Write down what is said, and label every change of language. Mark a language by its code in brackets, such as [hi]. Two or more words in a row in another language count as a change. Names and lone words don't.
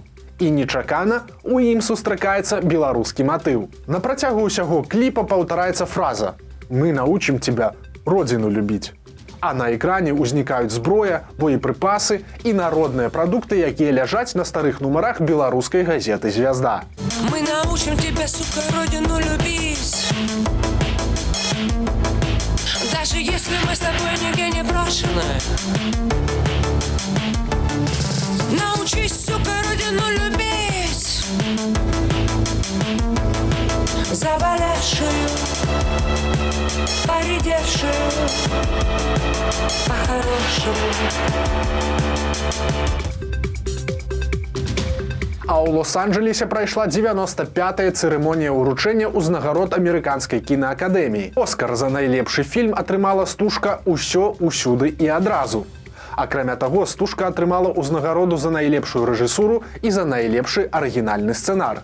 [be] І нечакана у ім сустракаецца беларускі матыў. На працягу ўсяго кліпа паўтараецца фраза [ru] «Мы научым тебя родзіну любіць». [be] А на экране ўзнікаюць зброя, боепрыпасы і народныя прадукты, якія ляжаць на старых нумарах беларускай газеты «Звязда». [ru] Мы научим тебя, сука, родину любить. Даже если мы с тобой нигде не брошены. Научись, сука, родину любить. заболевшую, поредевшую, по-хорошему. [be] А ў Лос-Анджелесе прайшла 95-я цырымонія ўручэння ўзнагарод амерыканскай кінаакадэміі. Оскар за найлепшы фільм атрымала стужка «Усё, усюды і адразу». Акрамя таго, стужка атрымала ўзнагароду за найлепшую рэжысуру і за найлепшы арыгінальны сцэнар.